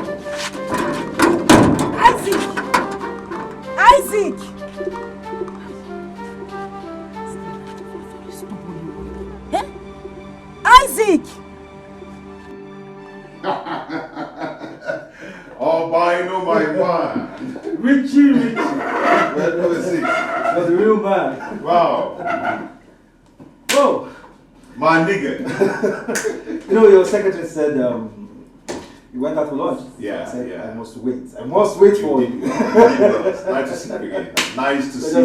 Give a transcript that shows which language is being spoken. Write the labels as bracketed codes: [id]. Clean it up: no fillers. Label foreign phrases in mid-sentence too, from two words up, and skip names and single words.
[en] Isaac! Eh? Isaac! Oh, by no, my man. Richie. Well, number 6. That's a real man. Wow. Oh, My nigga. you know, your secretary said you went out for lunch. Yeah, I said, yeah. I must wait for you. Nice to see you again. Nice to see you